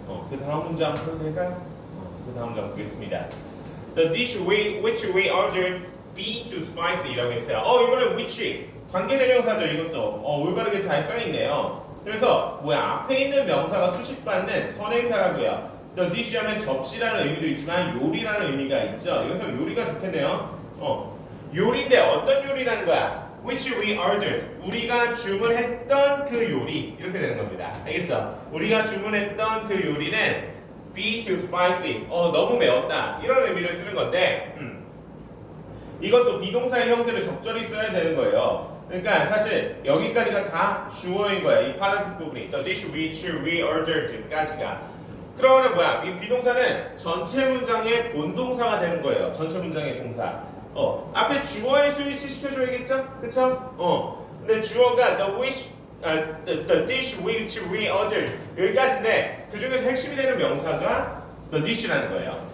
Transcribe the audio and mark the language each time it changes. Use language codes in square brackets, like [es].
[ko] 그 다음 문장 해도 될까요? 그 다음 문장 보겠습니다. [en] The dish which we ordered be too spicy [ko] 라고 했어요. 이번에 which 관계대명사죠. 이것도 올바르게 잘 써있네요. 그래서 뭐야? 앞에 있는 명사가 수식받는 선행사라고요. The dish 하면 접시라는 의미도 있지만 요리라는 의미가 있죠. 여기서 요리가 좋겠네요. 요리인데 어떤 요리라는 거야? [en] Which we ordered. [ko] 우리가 주문했던 그 요리. 이렇게 되는 겁니다. 알겠죠? 우리가 주문했던 그 요리는 [en] be too spicy. [ko] 너무 매웠다. 이런 의미를 쓰는 건데, 이것도 비동사의 형태를 적절히 써야 되는 거예요. 그러니까 사실 여기까지가 다 주어인 거야. 이 파란색 부분이. [en] The dish which we ordered [ko] 까지가. 그러면 뭐야? 이 비동사는 전체 문장의 본동사가 되는 거예요. 전체 문장의 동사. 앞에 주어에 스위치 시켜줘야겠죠? 그쵸? 근데 주어가 [en] the dish which we ordered [ko] 여기까지인데 그 중에서 핵심이 되는 명사가 the dish라는 거예요.